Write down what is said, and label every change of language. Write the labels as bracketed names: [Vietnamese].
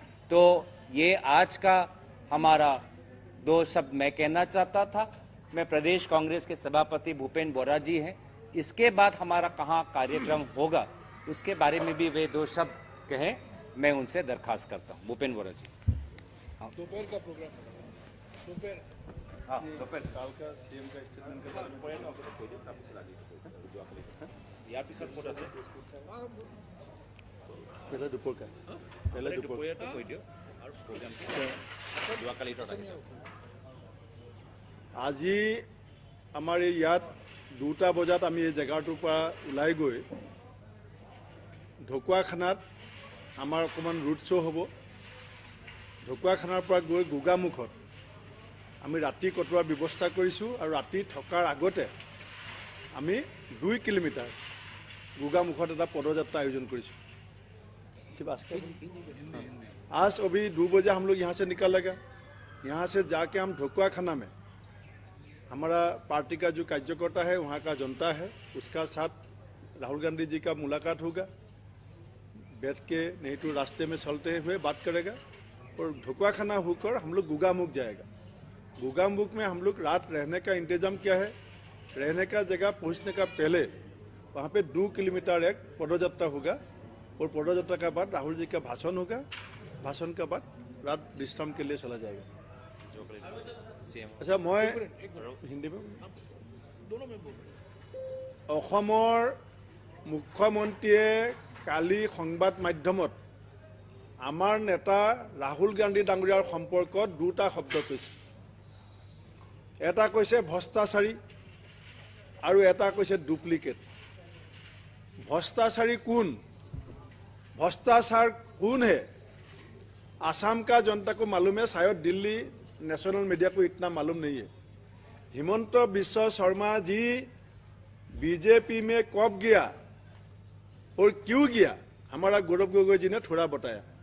[Hindi] तो ये आज का हमारा 2 शब्द मैं कहना चाहता था। मैं प्रदेश कांग्रेस के सभापति भूपेंद्र बोरा जी हैं, इसके बाद हमारा कहाँ कार्यक्रम होगा उसके बारे में भी वे 2 शब्द कहें, मैं उनसे दरखास्त करता हूँ। भूपेंद्र बोरा जी। दोपहर का प्रोग्राम दोपहर, हाँ दोपहर काल का सीएम का स्टेटमेंट के बारे में पहले दोपहर [Assamese] का पहले दोपहर আজি আমাৰ ইয়াত 2টা বজাত আমি এই জেগাটোৰ পৰা ওলাই গৈ ঢকুৱাখানাত আমাৰ অকণমান ৰুট শ্ব' হ'ব। ঢকুৱাখানাৰ পৰা গৈ গোগামুখত আমি ৰাতি কটোৱাৰ ব্যৱস্থা কৰিছোঁ আৰু ৰাতি থকাৰ আগতে আমি 2 কিলোমিটাৰ গোগামুখত এটা পদযাত্ৰা আয়োজন কৰিছোঁ। [Hindi] आज अभी 2 बजे हम लोग यहाँ से निकलेगा। यहाँ से जाके हम ढकुवाखाना में हमारा पार्टी का जो कार्यकर्ता है, वहाँ का जनता है, उसका साथ राहुल गांधी जी का मुलाकात होगा। बैठ के नहीं तो रास्ते में चलते हुए बात करेगा और ढकुवाखाना होकर हम लोग गोगामुख जाएगा। गोगामुख में हम लोग रात रहने का इंतजाम किया है। रहने का जगह पहुँचने का पहले वहाँ पे 2 किलोमीटर एक पदयात्रा होगा और पदयात्रा के बाद राहुल जी का भाषण होगा। भाषण के बाद रात विश्राम के लिए चला जाएगा। अच्छा, मैं हिंदी में दोनों में बोल [Assamese] অসমৰ মুখ্যমন্ত্ৰীয়ে কালি সংবাদ মাধ্যমত আমাৰ নেতা ৰাহুল গান্ধী ডাঙৰীয়াৰ সম্পৰ্কত 2টা শব্দ কৈছে। এটা কৈছে ভ্ৰষ্টাচাৰী আৰু এটা কৈছে ডুপ্লিকেট। [Hindi] भ्रष्टाचारी कौन, भ्रष्टाचार कौन है, आसाम का जनता को मालूम है, शायद दिल्ली नेशनल मीडिया को इतना मालूम नहीं है। हिमंत बिश्व शर्मा जी बीजेपी में कब गया और क्यों गया, हमारा गौरव गोगोई जी ने थोड़ा बताया।